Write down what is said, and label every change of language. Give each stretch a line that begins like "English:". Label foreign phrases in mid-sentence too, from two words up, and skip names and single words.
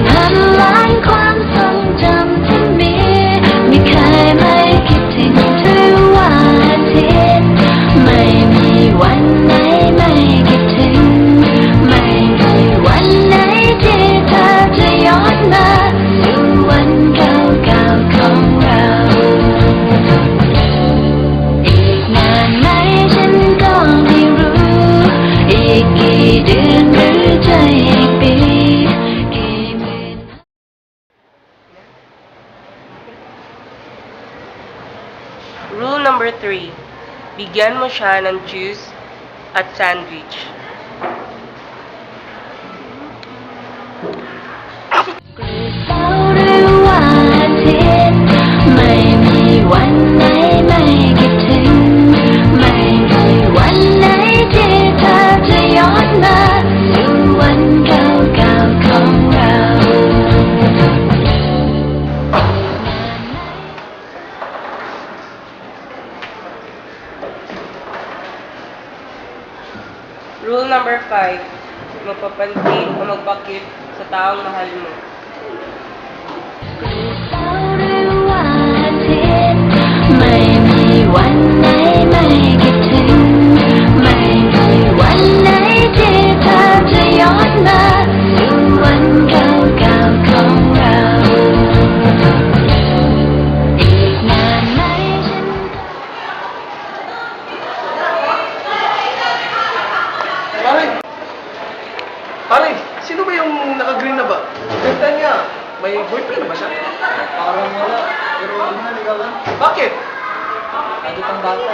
Thai: พันล้านความทรงจำที่มีไม่เคยไม่คิดถึงเธอว่าอาทิตย์ไม่มีวันไหนไม่คิดถึงไม่มีวันไหนที่เธอจะย้อนมาสู่วันเก่าๆของเรา อีกนานไหมฉันก็ไม่รู้อีกกี่เดือนหรือจะอีกปีกี่หมื่น
English: Rule number 3.
Filipino: Bigyan mo siya ng juice at sandwich.
Thai: เสาร์หรือว่าอาทิตย์ไม่มีวันไหนไม่คิดถึงไม่มีวันไหนที่เธอจะย้อนมาสู่วันเก่าๆของเรา
English: Rule number 5.
Filipino: Magpapansin o magpakit sa taong mahal mo.
Thai: เสาร์หรือว่าอาทิตย์ไม่มีวันไหนไม่คิดถึงไม่มีวันไหนที่เธอจะย้อนมาสู่วันเก่าๆของเราอีกนานไหมฉันก็
Filipino: Pare! Pare, sino ba yung naka-green na ba? Ganda niya. May boyfriend ba siya? Parang wala. Pero ano na, ligaw lang. Bakit? Ano pang bata?